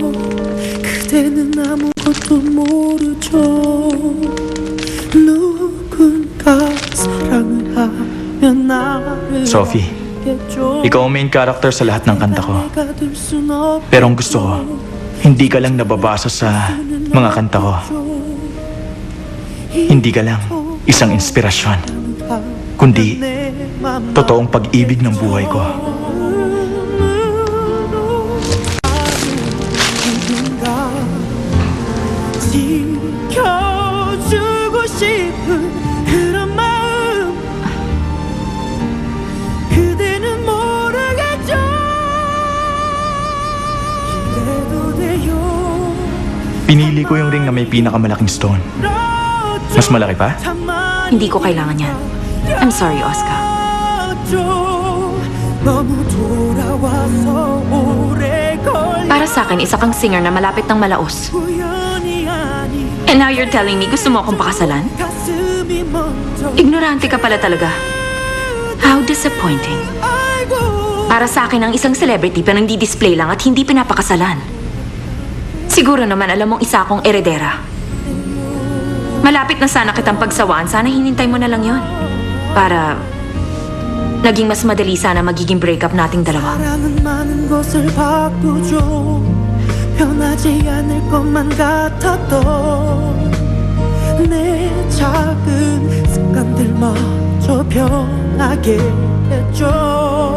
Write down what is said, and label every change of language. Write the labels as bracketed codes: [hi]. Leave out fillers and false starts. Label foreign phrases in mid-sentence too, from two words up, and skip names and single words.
[ko] 그대는 아무것도 모르죠. 누군가 사랑을 하면 나를 [tl] Sophie, [ko] 알겠죠. [tl] ikaw ang [en] main character [tl] sa lahat ng kanta ko. [ko] 내가 될 순 없죠. [tl] Pero ang gusto ko, hindi ka lang nababasa sa mga kanta ko. Hindi ka lang isang inspirasyon, kundi totoong pag-ibig ng buhay ko. [ko] 지켜주고 싶은 그런 마음 그대는 모르겠죠. 기대도 돼요. [tl] Pinili ko yung ring na may pinakamalaking stone. Mas malaki pa? Hindi ko kailangan yan. [en] I'm sorry, Oscar. [ko] 너무 돌아와서 오래 걸려 [tl] Para sa akin, isa kang singer na malapit ng malaos. [ko] 우연이 아니 [en] And now you're telling me [tl] gusto mo akong pakasalan? [ko] 가슴이 먼저 [tl] Ignorante ka pala talaga. [en] How disappointing. [ko] 알고 [tl] Para sa akin ang isang celebrity pa nang-di-display lang at hindi pinapakasalan. Siguro naman alam mong isa akong eredera. Malapit na sana kitang pagsawaan, sana hinintay mo na lang yon. Para naging mas madali sana magiging breakup nating dalawa. [ko] 사랑은 많은 것을 바꾸죠. 변하지 않을 것만 같았던 내 작은 습관들마저 변하게 했죠.